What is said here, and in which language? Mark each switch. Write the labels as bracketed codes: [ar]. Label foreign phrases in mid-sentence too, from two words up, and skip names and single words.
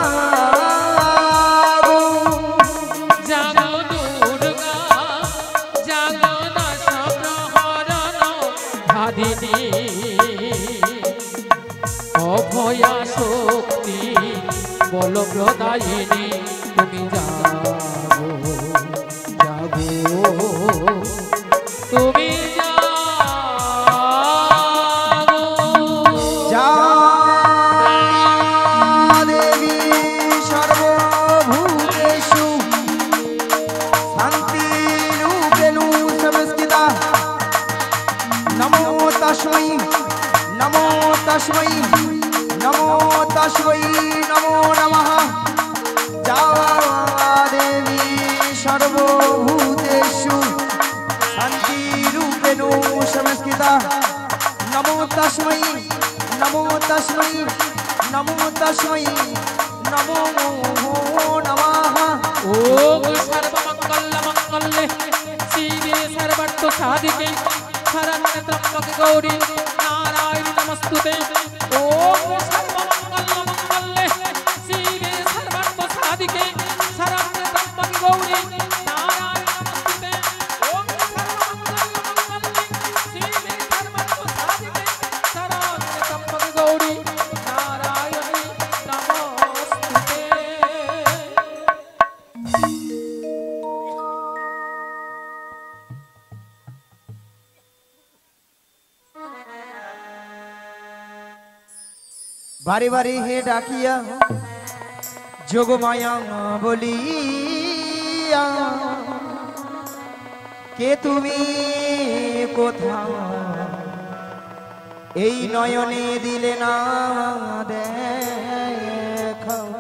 [bn] জাগো দুর্গা জাগো দশ প্রহরণ ধারিণী অভয়া শক্তি বল প্রদায়িনী তুমি জাগো জাগো তুমি [sa] দেবী সর্বভূতেষু শান্তিরূপেণু সংস্থিতা নমো তস্मै নমো তস্मै নমো তস্मै নমো নমঃ যা দেবী সর্বভূতেষু শান্তিরূপেণু সংস্থিতা নমো তস্मै নমো তস্मै নমো তস্मै নমো নমঃ ওম সর্বমঙ্গল মঙ্গলে শিবে সর্বার্থ সাধিকে শরণ্যে ত্র্যম্বকে গৌরী নারায়ণী নমস্তুতে ওম সর্বমঙ্গল মঙ্গলে শিবে সর্বার্থ সাধিকে শরণ্যে ত্র্যম্বকে গৌরী নারায়ণী নমস্তুতে ওম সর্বমঙ্গল মঙ্গলে শিবে সর্বার্থ সাধিকে শরণ্যে ত্র্যম্বকে গৌরী নারায়ণী নমস্তুতে [bn] বারে বারে হে ডাকিয়া যোগমায়া বলিয়া কে তুমি কোথা এই নয়নে দিলে না দেখা